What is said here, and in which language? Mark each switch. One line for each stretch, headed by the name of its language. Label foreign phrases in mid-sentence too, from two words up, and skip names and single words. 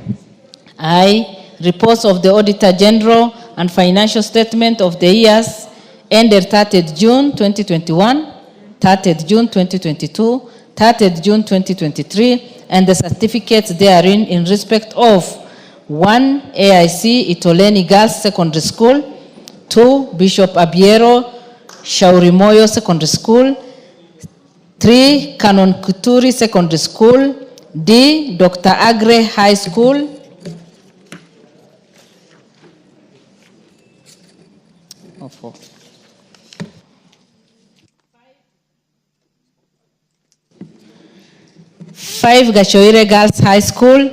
English: I, reports of the Auditor General and financial statement of the years ended 30th June 2021, 30th June 2022, 30th June 2023, and the certificates therein in respect of 1, AIC Itoleni Girls Secondary School, 2, Bishop Abiero Shaurimoyo Secondary School, 3, Canon Kuturi Secondary School, D, Dr. Agre High School, 5, Gashoire Girls High School,